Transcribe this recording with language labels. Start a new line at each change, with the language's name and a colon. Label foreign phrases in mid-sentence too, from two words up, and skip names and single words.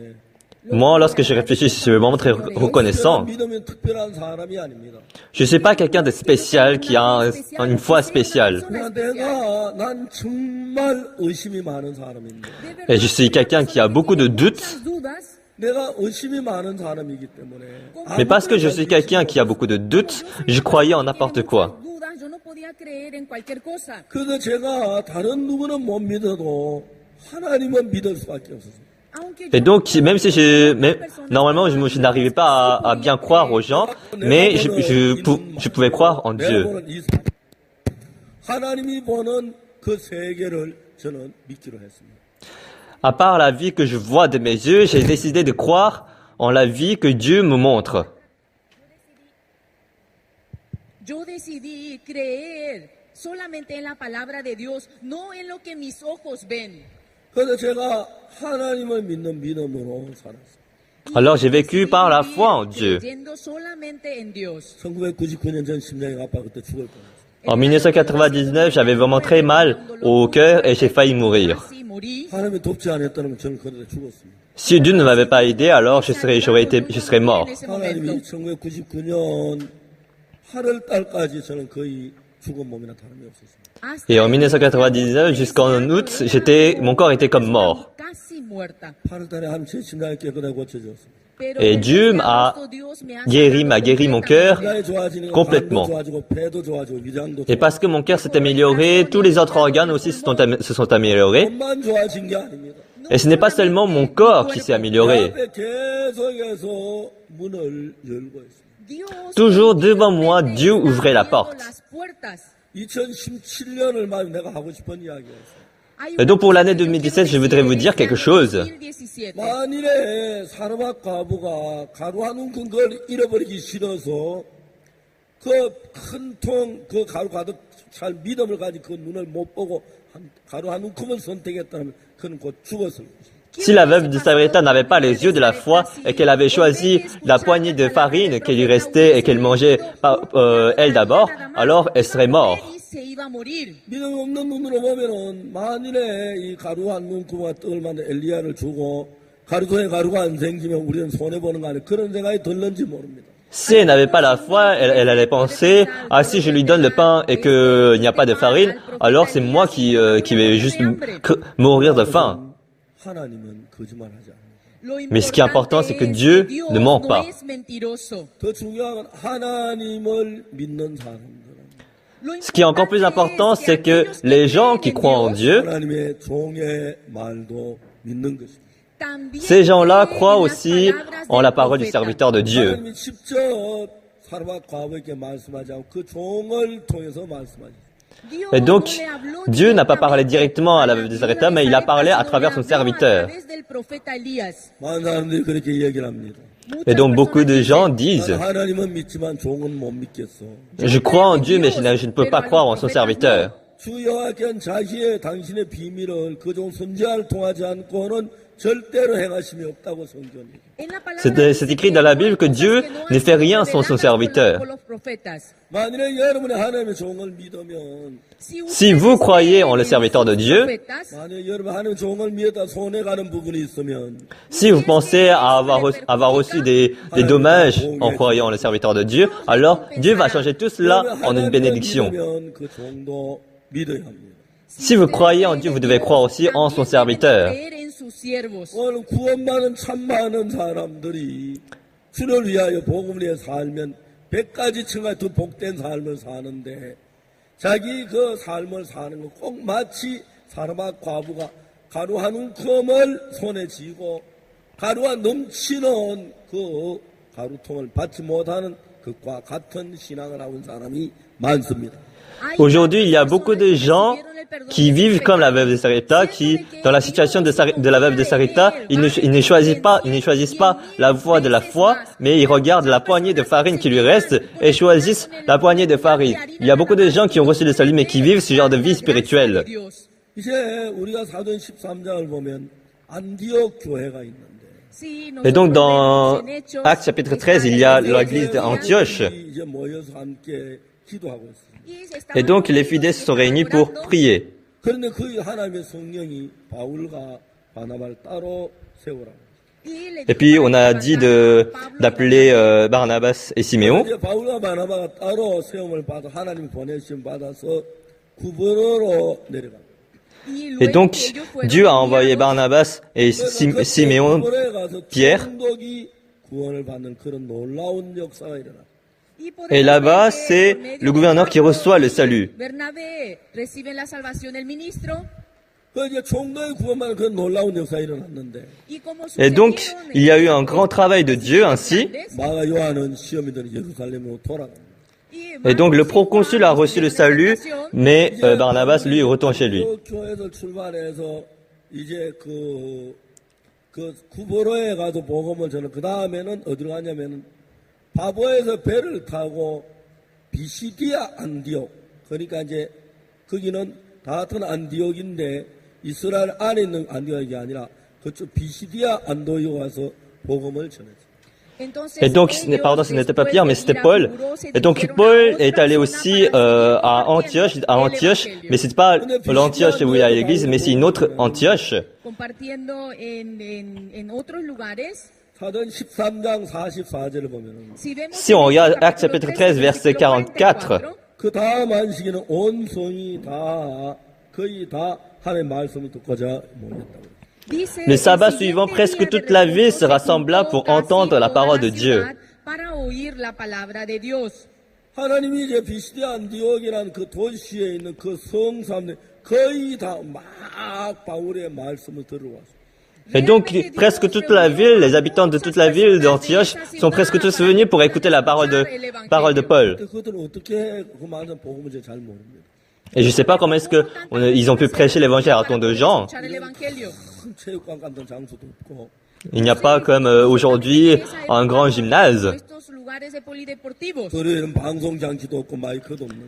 French: Moi, lorsque je réfléchis, je suis vraiment très reconnaissant.
Korean: 믿음이 특별한 사람이 아닙니다.
French: Je ne suis pas quelqu'un de spécial qui a une foi spéciale.
Korean: 그러나 내가 난 정말 의심이 많은 사람인데
French: Et je suis quelqu'un qui a beaucoup de doutes.
Korean: 내가 의심이 많은 사람이기 때문에
French: Mais parce que je suis quelqu'un qui a beaucoup de doutes, je croyais en n'importe quoi.
Korean: 그래서 제가 다른 누구는 못 믿어도 하나님은 믿을 수밖에 없었어요.
French: Et donc, normalement, je n'arrivais pas à bien croire aux gens, mais je pouvais croire en Dieu.
Korean: 하나님이 보는 그 세계를 저는 믿기로 했습니다.
French: À part la vie que je vois de mes yeux, j'ai décidé de croire en la vie que Dieu me montre.
Spanish: Yo decidí creer solamente en la palabra de Dios, no en lo que mis ojos ven.
Korean: 그래서 제가 하나님을 믿는 믿음으로 살았어요.
French: Alors j'ai vécu par la foi en Dieu.
Spanish: Creyendo solamente en Dios.
Korean: 1999년 전 심장이 아파 그때 죽을 뻔했어요.
French: En 1999, j'avais vraiment très mal au cœur et j'ai failli mourir.
Spanish: Casi morí.
Korean: 하나님이 돕지 않았다면 저는 그때 죽었습니다.
French: Si Dieu ne m'avait pas aidé, alors je serais mort.
Spanish: En ese momento.
Korean: 하나님이 1999년 8월 달까지 저는 거의 죽은 몸이나 다름이 없었습니다.
Spanish: Hasta
French: Et en 1999, jusqu'en août, mon corps était comme mort.
Spanish: casi muerta.
Korean: 8월 달에 하면 제 심장이 깨끗하게 고쳐졌습니다.
Spanish: Pero
French: Et
Spanish: en
French: Dieu
Spanish: este
French: m'a
Spanish: agosto, Dios me ha
French: guéri mon cœur.
Korean: 심장이 좋아지니까
French: complètement.
Korean: 간도 좋아지고 배도 좋아지고 위장도
French: Et parce que mon cœur s'est amélioré, tous les autres organes aussi se sont améliorés.
Korean: 몸만 좋아진 게 아닙니다.
French: Et ce n'est pas seulement mon corps qui s'est amélioré.
Korean: 내 앞에 계속해서 문을 열고 있습니다.
Spanish: Dios
French: Toujours devant moi, Dieu ouvrait la porte.
Spanish: las puertas.
Korean: 2017년을 맞으면 내가 하고 싶은 이야기였어요.
Spanish: Hay
French: Et donc pour l'année 2017, je voudrais vous dire quelque chose. 2017.
Korean: 만일에 사르밧 과부가 가루 한 움큼 걸 잃어버리기 싫어서 그 큰 통 그 가루 가득 찰 믿음을 가지고 그 눈을 못 보고 가루 한 움큼을 선택했다면 그는 곧 죽었을 것입니다.
French: Si la veuve de Sarepta n'avait pas les yeux de la foi et qu'elle avait choisi la poignée de farine qui lui restait et qu'elle mangeait elle d'abord, alors elle serait morte.
Korean: 믿음 없는 눈으로 보면은 만일에 이 가루 한 움큼과 떡을 만든 엘리야를 주고 가루통에 가루가 안 생기면 우리는 손해 보는 거 아니에요. 그런 생각이 들는지 모릅니다.
French: Si elle n'avait pas la foi, elle allait penser, ah si je lui donne le pain et qu'il n'y a pas de farine, alors c'est moi qui vais juste mourir de faim.
Korean: 하나님은 거짓말하지 않아요.
French: Mais ce qui est important, c'est que Dieu ne ment pas.
Korean: 더 중요한 건 하나님을 믿는 사람들은
French: Ce qui est encore plus important, c'est que les gens qui croient en Dieu,
Korean: 하나님의 종의 말도 믿는 것입니다.
French: ces gens-là croient aussi en la parole du serviteur de Dieu.
Korean: 하나님이 직접 사르밧 과부에게 말씀하지 않고 그 종을 통해서 말씀하지.
French: Et donc, Dieu n'a pas parlé directement à la veuve de Sarepta, mais il a parlé à travers son serviteur.
Korean: 많은 사람들이 그렇게 이야기를 합니다.
French: Et donc, beaucoup de gens disent,
Korean: 나는 하나님은 믿지만 종은 못 믿겠어.
French: je crois en Dieu, mais je ne peux pas croire en son serviteur.
Korean: 주 여호와께는 자기의 당신의 비밀을 그 종 선지자를 통하지 않고는 절대로 행하심이 없다고 성경이.
French: C'est écrit dans la Bible que Dieu ne fait rien sans son serviteur.
Korean: 만일에 여러분이 하나님의 종을 믿으면
French: Si vous croyez en le serviteur de Dieu,
Korean: 만약에 여러분 하나님의 종을 믿었다 손해가는 부분이 있으면
French: si vous pensez à avoir reçu des dommages en croyant en le serviteur de Dieu, alors Dieu va changer tout cela en une bénédiction.
Korean: 믿으면 그 종도 믿어야 합니다.
French: Si vous croyez en Dieu, vous devez croire aussi en son serviteur.
Korean: 오늘 구원받은 참 많은 사람들이 주를 위하여 복음을 위해 살면 100가지 층과 더 복된 삶을 사는데 자기 그 삶을 사는 거 꼭 마치 사르밧 과부가 가루 한 움큼을 손에 쥐고 가루가 넘치는 그 가루통을 받지 못하는 것과 같은 신앙을 하고 있는 사람이 많습니다.
French: Aujourd'hui, il y a beaucoup de gens qui vivent comme la veuve de Sarepta, qui, dans la situation de la veuve de Sarepta, ils ne choisissent pas la voie de la foi, mais ils regardent la poignée de farine qui lui reste et choisissent la poignée de farine. Il y a beaucoup de gens qui ont reçu le salut, mais qui vivent ce genre de vie spirituelle.
Korean: 이제 우리가 사도행 13장을 보면 안디옥 교회가 있는데
French: Et donc, dans Actes chapitre 13, il y a l'église d'Antioche.
Korean: 이제 모여서 함께 기도하고 있습니다.
French: Et donc, les fidèles se sont réunis pour prier.
Korean: 그런데 그 하나님의 성령이 바울과 바나바를 따로 세우라고.
French: Et puis, on a dit d'appeler Barnabas et Siméon.
Korean: 이제 바울과 바나바가 따로 세움을 받아 하나님이 보내심 받아서 구버로로 내려가.
French: Et donc, Dieu a envoyé Barnabas et Siméon, Pierre.
Korean: 총독이 구원을 받는 그런 놀라운 역사가 일어나.
French: Et là-bas, c'est le gouverneur qui reçoit le salut.
Korean: 그 이제 총독이 구원받는 그런 놀라운 역사가 일어났는데
French: Et donc, il y a eu un grand travail de Dieu ainsi.
Korean: 마가 요한은 시험이들이 예루살렘으로 돌아갑니다.
French: Et donc, le proconsul a reçu le salut, mais Barnabas, lui, retourne chez lui.
Korean: 그 교회에서 출발해서 이제 그 구보로에 가서 복음을 전해 그 다음에는 어디로 가냐면은 바보에서 배를 타고 비시디아 안디옥 그러니까 이제 거기는 다 같은 안디옥인데 이스라엘 안에 있는 안디옥이 아니라 그쪽 비시디아 안디옥에 와서 복음을 전했어요.
French: Et donc, pardon, ce n'était pas Pierre, mais c'était Paul. Et donc, Paul est allé aussi à Antioche, mais c'est pas l'Antioche où il y a l'église, mais c'est une autre Antioche.
Korean: 사도행 13장 44절을 보면은
French: Si on regarde Actes chapitre 13, verset 44,
Korean: 그 다음 안식에는 온 성이 다 거의 다 하나님의 말씀을 듣고자 모였다고.
French: le sabbat suivant, presque toute la ville se rassembla pour entendre la parole de Dieu.
Korean: 하나님이 이제 비시디아 안디옥이라는 그 도시에 있는 그 성사람들 거의 다 막 바울의 말씀을 들어왔어요.
French: Et donc, presque toute la ville, les habitants de toute la ville d'Antioche sont presque tous venus pour écouter la parole de Paul.
Korean: 그들은 어떻게 그 많은 복음을 잘 모릅니다.
French: Et je sais pas comment est-ce que ils ont pu prêcher l'évangile à autant de gens.
Korean: 큰 체육관 같은 장소도 없고
French: Il n'y a pas comme aujourd'hui un grand gymnase.
Spanish: Estos lugares de polideportivos.
Korean: 거리에는 방송 장치도 없고 마이크도 없는데.